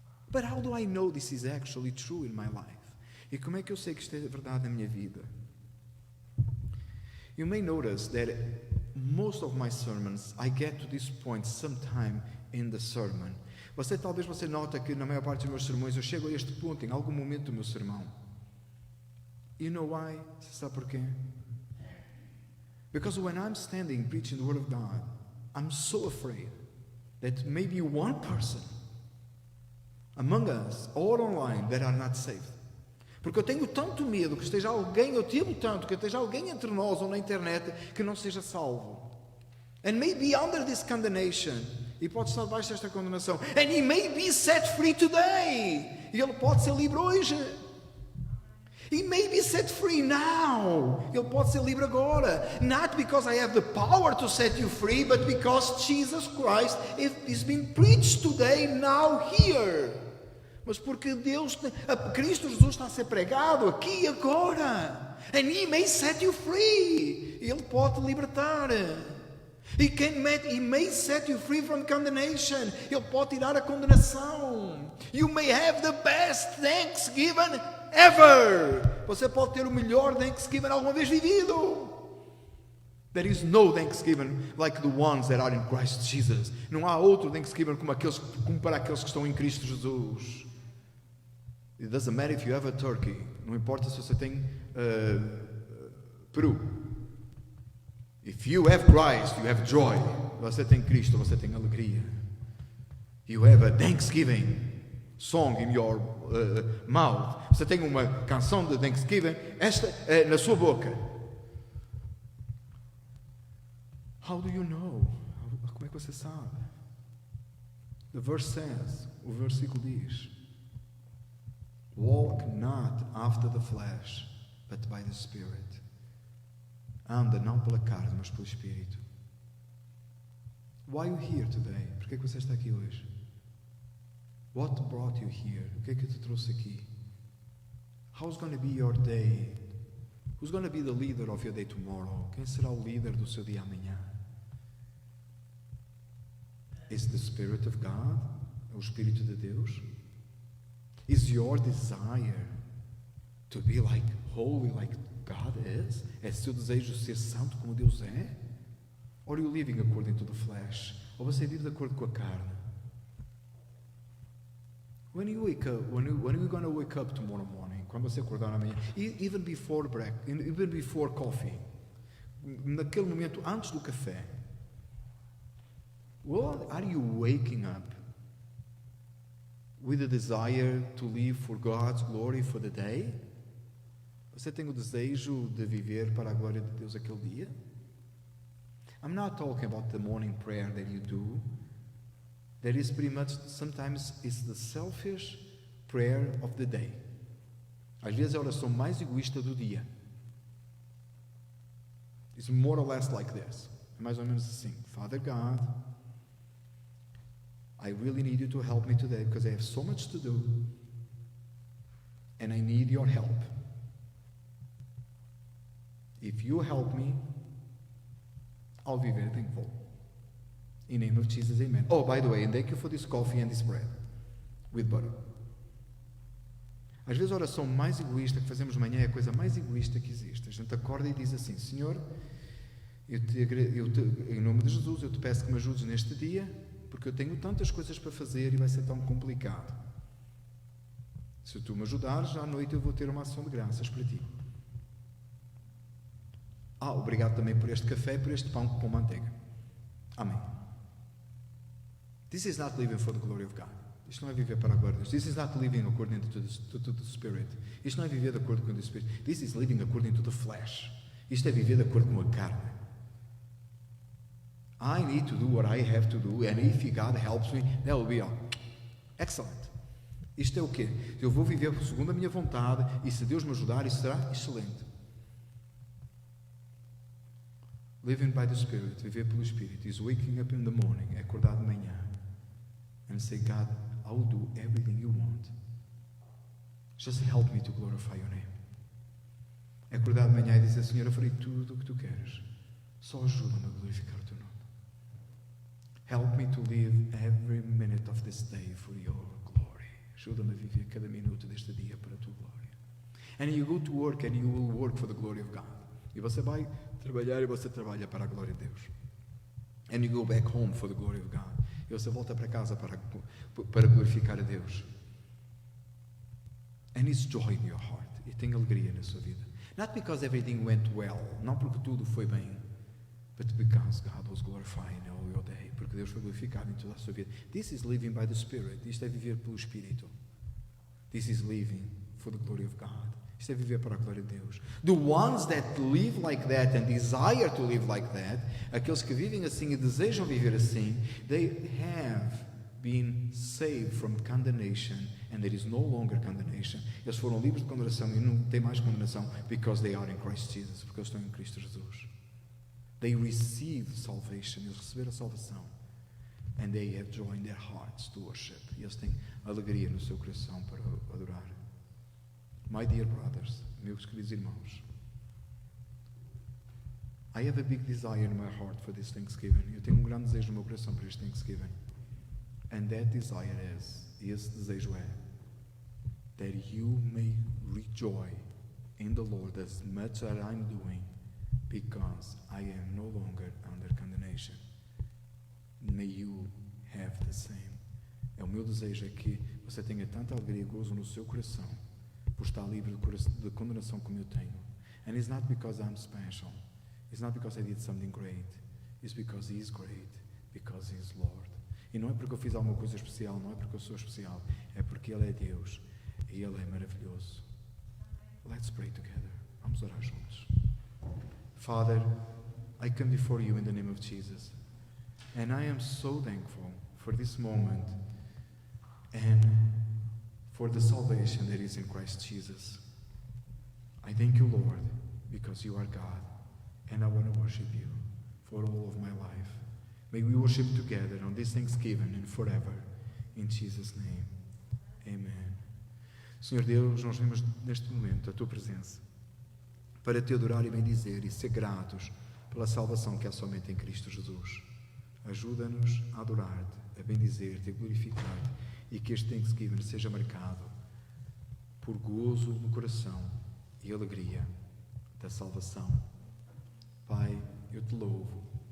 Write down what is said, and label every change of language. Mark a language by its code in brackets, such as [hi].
[en] But how do I know this is actually true in my life? [pt] E como é que eu sei que isto é verdade na minha vida? [en] You may notice that most of my sermons, I get to this point sometime in the sermon. [pt] Talvez você nota que na maior parte dos meus sermões eu chego a este ponto em algum momento do meu sermão. [en] You know why? [pt] Você sabe porquê? [en] Because when I'm standing preaching the Word of God, I'm so afraid that maybe one person among us or online that are not saved. [pt] Porque eu tenho tanto medo que esteja alguém, eu temo tanto que esteja alguém entre nós ou na internet que não seja salvo. [en] And maybe under this condemnation, [pt] e pode estar debaixo desta condenação. [en] And he may be set free today. [pt] E ele pode ser livre hoje. [en] He may be set free now. [pt] Ele pode ser livre agora. [en] Not because I have the power to set you free, but because Jesus Christ is being preached today, now, here. [pt] Mas porque Cristo Jesus está a ser pregado aqui e agora. [en] And He may set you free. [pt] Ele pode te libertar. [en] He may set you free from condemnation. [pt] Ele pode tirar a condenação. [en] You may have the best Thanksgiving ever. [pt] Você pode ter o melhor Thanksgiving alguma vez vivido. [en] There is no Thanksgiving like the ones that are in Christ Jesus. [pt] Não há outro Thanksgiving como para aqueles que estão em Cristo Jesus. [en] It doesn't matter if you have a turkey. [pt] Não importa se você tem peru. [en] If you have Christ, you have joy. [pt] Você tem Cristo, você tem alegria. [en] You have a Thanksgiving song in your mouth. [pt] Você tem uma canção de Thanksgiving na sua boca. [en] How do you know? [pt] Como é que você sabe? [en] The verse says, [pt] o versículo diz: [en] walk not after the flesh, but by the Spirit. [pt] Anda não pela carne, mas pelo Espírito. [en] Why are you here today? [pt] Por que você está aqui hoje? [en] What brought you here? [pt] O que é que te trouxe aqui? [en] How's going to be your day? Who's going to be the leader of your day tomorrow? [pt] Quem será o líder do seu dia amanhã? [en] Is the Spirit of God? [pt] É o Espírito de Deus? [en] Is your desire to be like holy, like God is? [pt] É seu desejo ser santo como Deus é? [en] Or are you living according to the flesh? [pt] Ou você vive de acordo com a carne? [en] When you wake up, when you're going to wake up tomorrow morning, [pt] quando você acordar amanhã, [en] even before breakfast, even before coffee, [pt] naquele momento antes do café, [en] well, are you waking up with a desire to live for God's glory for the day? [pt] Você tem o desejo de viver para a glória de Deus aquele dia? [en] I'm not talking about the morning prayer that you do. That is pretty much, sometimes it's the selfish prayer of the day. [pt] Às vezes é a oração mais egoísta do dia. [en] It's more or less like this. [pt] É mais ou menos assim. [en] Father God, I really need you to help me today because I have so much to do and I need your help. If you help me, I'll be very thankful. In the name of Jesus, amen. Oh, by the way, and thank you for this coffee and this bread with butter. [pt] Às vezes a oração mais egoísta que fazemos de manhã é a coisa mais egoísta que existe. A gente acorda e diz assim: Senhor, em nome de Jesus, eu te peço que me ajudes neste dia, porque eu tenho tantas coisas para fazer e vai ser tão complicado. Se tu me ajudares, à noite eu vou ter uma ação de graças para ti. Obrigado também por este café e por este pão com manteiga. Amém. [en] This is not living for the glory of God. [pt] Isto não é viver para a glória de Deus. [en] This is not living according to the Spirit. [pt] Isto não é viver de acordo com o Espírito. [en] This is living according to the flesh. [pt] Isto é viver de acordo com a carne. [en] I need to do what I have to do, and if God helps me, that will be all. [pt] Excellent. Isto é o quê? Eu vou viver segundo a minha vontade, e se Deus me ajudar, isso será excelente. [en] Living by the Spirit, [pt] viver pelo Espírito, [en] is waking up in the morning, [pt] é acordar de manhã, [en] and say, God, I will do everything you want. Just help me to glorify your name. [pt] É acordar de manhã e dizer, Senhor, eu farei tudo o que tu queres. Só ajuda-me a glorificar o teu nome. [en] Help me to live every minute of this day for your glory. [pt] Ajuda-me a viver cada minuto deste dia para a tua glória. [en] And you go to work and you will work for the glory of God. [pt] E você vai trabalhar e você trabalha para a glória de Deus. [en] And you go back home for the glory of God. [pt] E você volta para casa para glorificar a Deus. [en] And it's joy in your heart. [pt] E tem alegria na sua vida. [en] Not because everything went well. [pt] Não porque tudo foi bem. [en] But because God was glorified in all your day. [pt] Porque Deus foi glorificado em toda a sua vida. [en] This is living by the Spirit. [pt] Isto é viver pelo Espírito. [en] This is living for the glory of God. [pt] Isto é viver para a glória de Deus. [en] The ones that live like that and desire to live like that, [pt] aqueles que vivem assim e desejam viver assim, [en] they have been saved from condemnation and there is no longer condemnation. [pt] Eles foram livres de condenação e não tem mais condenação [en] because they are in Christ Jesus, [pt] porque eles estão em Cristo Jesus. [en] They receive salvation, [pt] eles receberam a salvação. [en] And they have joined their hearts to worship. [pt] E eles têm alegria no seu coração para adorar. [en] My dear brothers, [pt] meus queridos irmãos, [en] I have a big desire in my heart for this Thanksgiving. [pt] Eu tenho grande desejo no meu coração para este Thanksgiving. [en] And that desire is, [pt] e esse desejo é, [en] that you may rejoice in the Lord as much as I'm doing, because I am no longer under condemnation. May you have the same. [pt] O meu desejo é que você tenha tanta alegria e gozo no seu coração por estar livre de condenação como eu tenho. [en] And it's not because I'm special. It's not because I did something great. It's because He is great. Because He is Lord. [pt] E não é porque eu fiz alguma coisa especial, não é porque eu sou especial. É porque Ele é Deus e Ele é maravilhoso. [en] Let's pray together. [pt] Vamos orar juntos. [en] Father, I come before you in the name of Jesus. And I am so thankful for this moment and for the salvation that is in Christ Jesus. I thank you, Lord, because you are God, and I want to worship you for all of my life. May we worship together on this Thanksgiving and forever. In Jesus' name, amen. [pt] Senhor Deus, nós vemos neste momento a tua presença para te adorar e bendizer e ser gratos pela salvação que há somente em Cristo Jesus. Ajuda-nos a adorar-te, a bendizer-te, a glorificar-te e que este Thanksgiving seja marcado por gozo no coração e alegria da salvação. Pai, eu te louvo